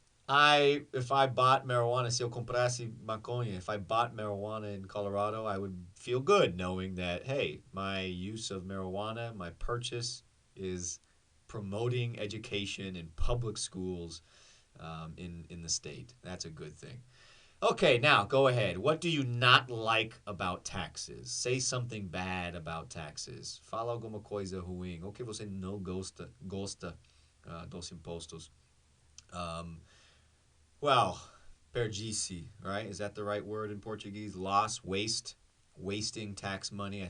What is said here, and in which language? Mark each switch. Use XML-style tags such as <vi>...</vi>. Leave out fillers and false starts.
<en>If I bought marijuana,</en> <pt>se eu comprasse maconha,</pt> <en>if I bought marijuana in Colorado, I would feel good knowing that, hey, my use of marijuana, my purchase is promoting education in public schools in the state. That's a good thing. Okay, now go ahead. What do you not like about taxes? Say something bad about taxes.</en> <pt>Fala alguma coisa ruim. O que você não gosta dos impostos?</pt> <en>Well, perdice, right? Is that the right word in Portuguese? Loss, waste, wasting tax money.</en>